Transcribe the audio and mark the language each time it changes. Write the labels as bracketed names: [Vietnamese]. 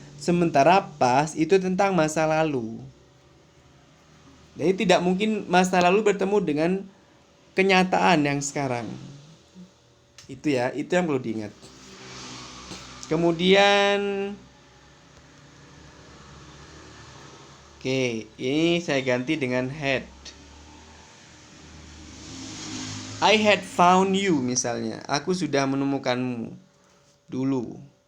[Indonesian] Sementara past itu tentang masa lalu. Jadi tidak mungkin masa lalu bertemu dengan kenyataan yang sekarang. Itu ya, itu yang perlu diingat. Kemudian ini saya ganti dengan had. [English] I had found you [Indonesian] misalnya. Aku sudah menemukanmu dulu.